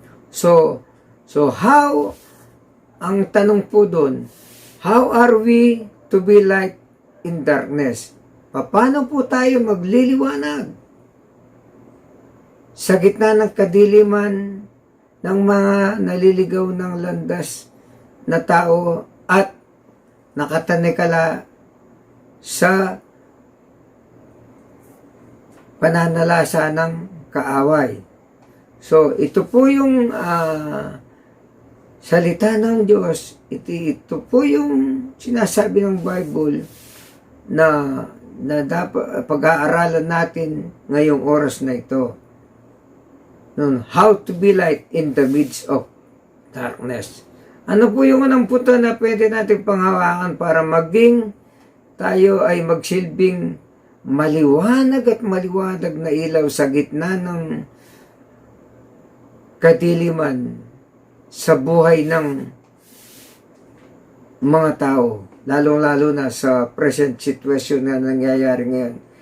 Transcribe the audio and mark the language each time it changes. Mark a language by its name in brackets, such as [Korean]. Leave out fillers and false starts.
[English] So how, [Filipino] ang tanong po doon, [English] how are we to be light in darkness? [Filipino] Paano po tayo magliliwanag sa gitna ng kadiliman ng mga naliligaw ng landas na tao at nakatanikala sa pananalasa ng kaaway? So, ito po yung salita ng Diyos. Ito po yung sinasabi ng Bible na dapat pag-aaralan natin ngayong oras na ito. [English] How to be light in the midst of darkness. [Filipino] Ano po yung unang punto na pwede natin panghawakan para maging tayo ay magsilbing maliwanag at maliwanag na ilaw sa gitna ng kadiliman sa buhay ng mga tao, lalong-lalo na sa present situation na nangyayari ngayon.